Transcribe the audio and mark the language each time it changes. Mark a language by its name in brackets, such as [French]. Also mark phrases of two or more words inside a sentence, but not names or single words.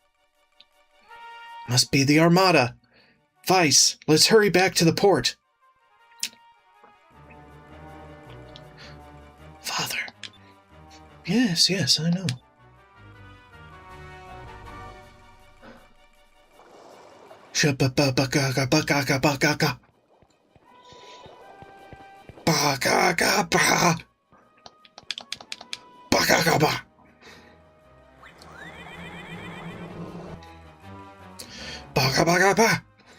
[English] Must be the Armada. Vice, let's hurry back to the port. Father. Yes, I know. Shabba-ba-ba-ga-ga-ba-ga-ga-ba-ga-ga. Ba-ga-ga-ba. Ba-ga-ga-ba. Ba-ga-ba-ga-ba.